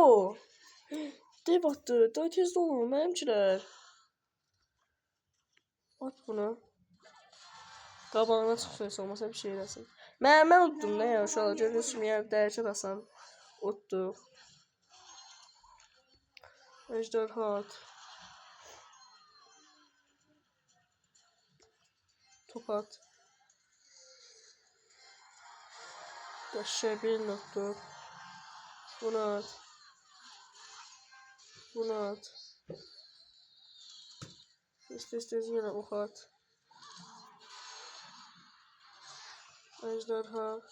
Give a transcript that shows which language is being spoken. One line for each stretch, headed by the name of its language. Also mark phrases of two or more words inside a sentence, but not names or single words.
Azerbaijani: Dev atdı, daha tez olur mənimkilər. At bunu. Qabağına çıxsın, olmasa bir şey eləsin. Mən utdum nə ya uşaqlar, görürsünüz kimi yəni dəyişir asan. Utduq. Ejderha at. Top at. Qəşəng birini utduq. Bunu at. Tez yenə ox at. Ejderha.